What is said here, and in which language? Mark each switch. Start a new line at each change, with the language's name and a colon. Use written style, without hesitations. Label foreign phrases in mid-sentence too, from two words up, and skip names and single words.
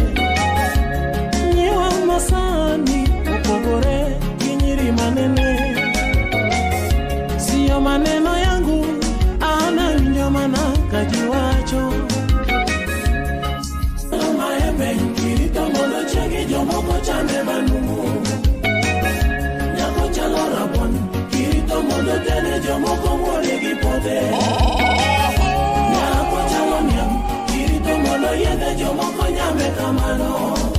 Luo (Kenya and Tanzania): Nyiwa masani pogore gi nyiri manene
Swahili: Sio maneno yangu
Luo (Kenya and Tanzania): ana winjo mana kajiwacho Kirito mono chegi jomoko chame manumu Nyako chalo rabon Kirito mono tene jomoko mwore gipode Nyako chalo nyam Kirito mono yede jomoko nyame kamano